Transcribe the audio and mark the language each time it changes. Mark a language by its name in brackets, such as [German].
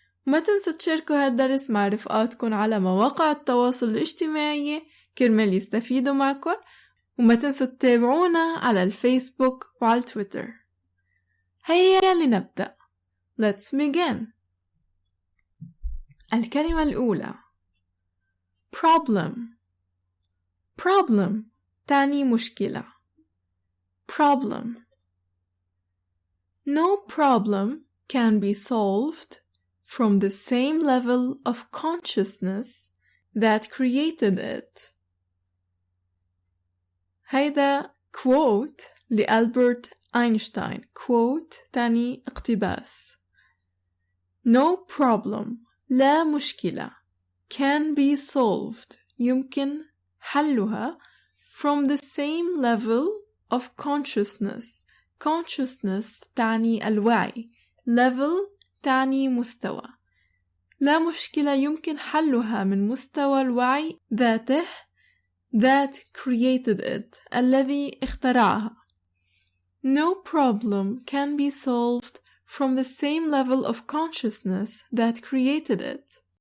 [Arabic] ما تنسوا تشاركوا هالدرس مع رفقاتكم على مواقع التواصل الاجتماعي كرمال يستفيدوا معكم، وما تنسوا تتابعونا على الفيسبوك وعلى تويتر. هيا لنبدأ. [English] Let's begin. [Arabic] الكلمة الأولى problem تعني مشكلة. [English] problem. No problem can be solved from the same level of consciousness that created it. [Arabic] هيدا quote لألبرت أينشتاين. quote تعني اقتباس. [English] No problem [Arabic] لا مشكلة [English] can be solved [Arabic] يمكن حلها [English] from the same level of consciousness. [Arabic] consciousness تعني الوعي. level تعني مستوى. لا مشكلة يمكن حلها من مستوى الوعي ذاته [English] that created it [Arabic] الذي اخترعها. [English] No problem can be solved from the same level of consciousness that created it.